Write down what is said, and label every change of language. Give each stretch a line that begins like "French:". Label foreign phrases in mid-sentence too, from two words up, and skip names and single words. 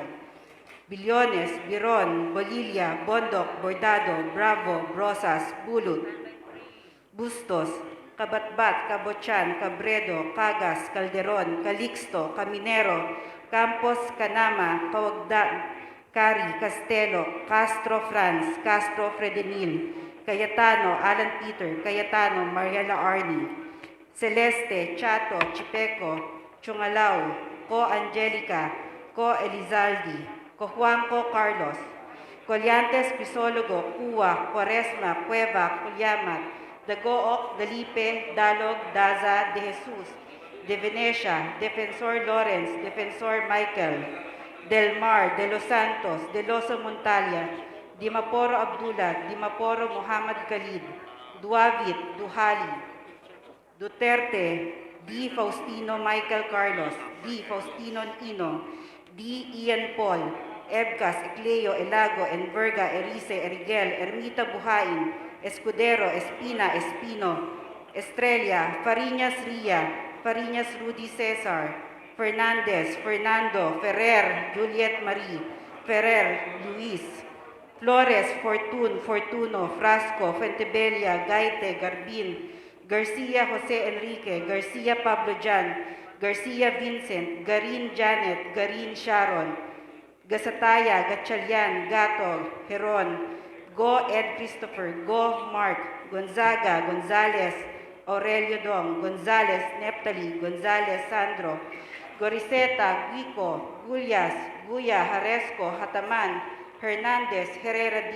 English: Billones, Biron, Bolilia, Bondoc, Bordado, Bravo, Brosas, Bulut, Bustos, Kabatbat, Kabochan, Cabredo, Cagas, Calderon, Calixto, Caminero, Campos, Canama, Kawagdan, Cari, Castelo, Castro Franz, Castro Fredenil, Cayetano, Alan Peter, Cayetano, Mariela Arni, Celeste, Chato, Chipeco, Chungalao, Co Angelica, Co Elizaldi, Co Juanco Carlos, Colliantes, Pisólogo, Cuwa, Cuaresma, Cueva, Culyamat, Dagook, Dalipe, Dalog, Daza, De Jesus, De Venecia, Defensor Lawrence, Defensor Michael, Del Mar, De Los Santos, De Loso Montalia, Dimaporo Abdullah, Dimaporo Muhammad Khalid, Duavit, Duhali, Duterte, D. Faustino Michael Carlos, D. Faustino Ino, D. Ian Paul, Ebcas, Ecleo, Elago, Enverga, Erice, Erigel, Ermita Buhain, Escudero, Espina, Espino, Estrella, Fariñas Ria, Fariñas Rudy Cesar, Fernandez, Fernando, Ferrer, Juliet Marie, Ferrer, Luis, Flores, Fortun, Fortuno, Frasco, Fuentebella, Gaite, Garbin, Garcia Jose Enrique, Garcia Pablo Jan, Garcia Vincent, Garin Janet, Garin Sharon, Gasataya, Gatchalian, Gato, Heron, Go Ed Christopher, Go Mark, Gonzaga, Gonzales, Aurelio Dong, Gonzales, Neptali, Gonzales, Sandro, Goriseta, Guico, Gullas, Guya, Haresco, Hataman, Hernandez, Herrera D.